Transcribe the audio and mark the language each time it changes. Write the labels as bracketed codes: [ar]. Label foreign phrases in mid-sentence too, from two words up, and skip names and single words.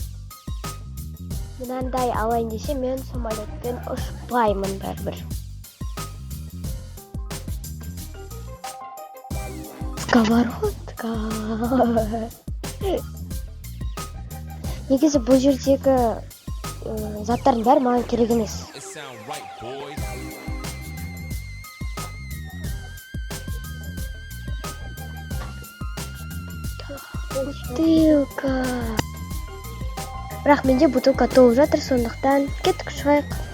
[kk] Мынандай алайын десе, мен самолетпен ұшпаймын бәрібір. Сковородка. Негізі бұл жердегі заттардың бәрі маған керек емес. [en] It sound right, boys. [kk] Бутылка. Бірақ менде бутылка толып жатыр, сондықтан кеттік шығайық.